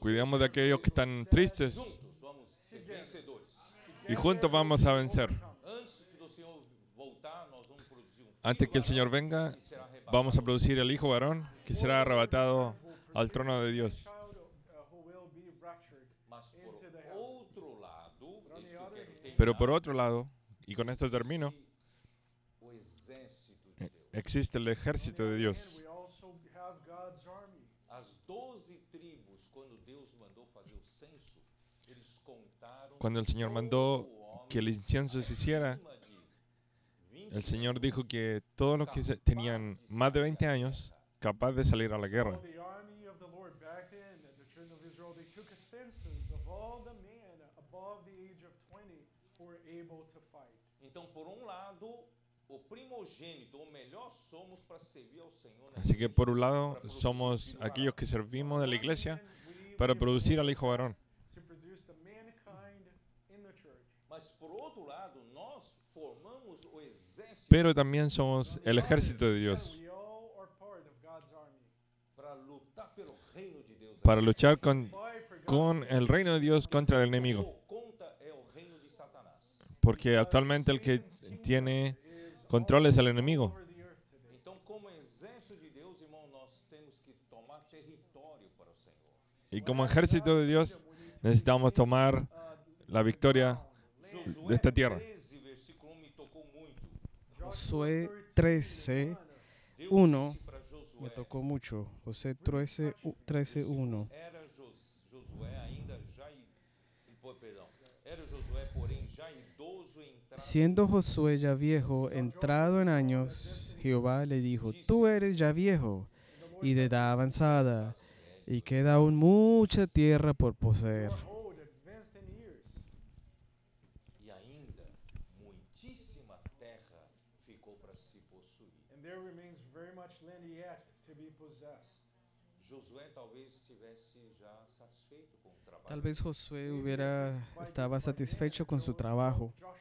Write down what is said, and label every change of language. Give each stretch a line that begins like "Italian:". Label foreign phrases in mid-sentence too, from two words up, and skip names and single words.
Spanish: cuidemos de aquellos que están tristes
Portuguese: Juntos vamos ser vencedores.
Spanish: y juntos vamos a vencer.
Portuguese: Antes do Senhor voltar, nós vamos produzir
Spanish: Antes que el Señor venga, que será arrebatado. vamos a producir el Hijo varón que será arrebatado al trono de Dios.
Portuguese: Mas por outro lado, isso que eu quero terminar,
Spanish: Pero por otro lado, y con esto termino,
Portuguese: o exército de Deus.
Spanish: existe el ejército de Dios.
Portuguese: As 12 tribos, quando Deus mandou fazer o censo, eles contaram
Spanish: Cuando el Señor mandó que el incienso se hiciera,
Portuguese: acima de 20
Spanish: el Señor dijo que todos los que tenían más de 20 años, capaz de salir a la guerra.
Portuguese: Então, por um lado, o primogênito, o melhor somos para servir ao Senhor.
Spanish: Así que por un lado somos aquellos que servimos de la iglesia para producir al Hijo varón.
Portuguese: Mas por outro lado, nós formamos o exército
Spanish: Pero también somos el ejército de Dios
Portuguese: para lutar pelo reino de Deus.
Spanish: para luchar con el reino de Dios contra el enemigo.
Portuguese: O conta é o reino de Satanás.
Spanish: Porque actualmente el que tiene control es el enemigo.
Portuguese: Então, como exército de Deus, irmão, nós temos que tomar território para o Senhor.
Spanish: Y como ejército de Dios necesitamos tomar la victoria de esta tierra.
Portuguese: 13, versículo 1 me tocou muito. Josué 13, 1 Disse para Josué,
Spanish: me tocó mucho. Josué 13, 1.
Portuguese: era Josué ainda já perdão. Era Josué, porém, já idoso entrado.
Spanish: Siendo Josué ya viejo, entrado en años, Jehová le dijo, tú eres ya viejo y de edad avanzada, y queda aún mucha tierra por poseer.
Portuguese: E ainda muitíssima terra ficou para se possuir. Josué talvez estivesse já satisfeito com o trabalho.
Spanish: Tal vez Josué estaba satisfecho con su trabajo.